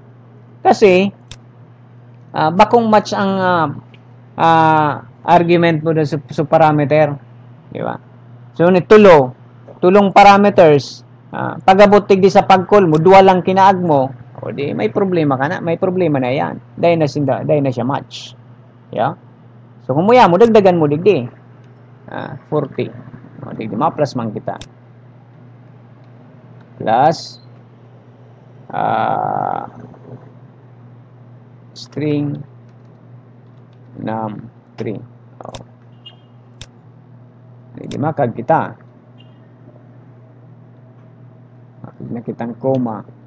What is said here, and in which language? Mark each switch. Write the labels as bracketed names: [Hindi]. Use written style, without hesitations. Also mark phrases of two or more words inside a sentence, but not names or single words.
[Bikol] Kasi, bakong match ang argument mo sa parameter. Di ba? So, tulong parameters, pag-abot tigdi sa pag-call mo, duwa lang kinaag mo, di may problema ka na. May problema na yan. Dahil na siya match. Yeah? So kung muya mo dagdagan mo digdi 40 digdi ma-plus man kita [English] plus string num3 [Bikol] digdi makag kita na kitang comma